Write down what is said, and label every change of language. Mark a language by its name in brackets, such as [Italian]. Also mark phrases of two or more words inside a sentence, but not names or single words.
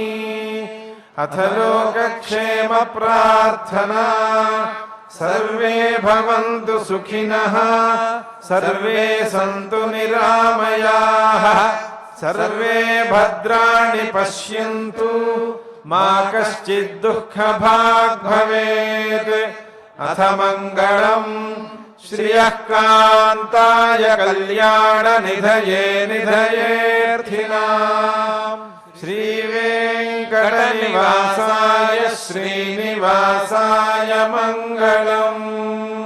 [Sanskrit] అథ లోకక్షేమ ప్రార్థనా సర్వే భవంతు సుఖినః సర్వే సంతు నిరామయాః సర్వే భద్రాణి పశ్యంతు మా కశ్చిద్ దుఃఖభాగ్ భవేత్. अथ मङ्गलम् श्रियः कान्ताय कल्याणनिधये निधयेऽर्थिनाम् श्रीवेङ्कटनिवासाय श्रीनिवासाय मङ्गलम्।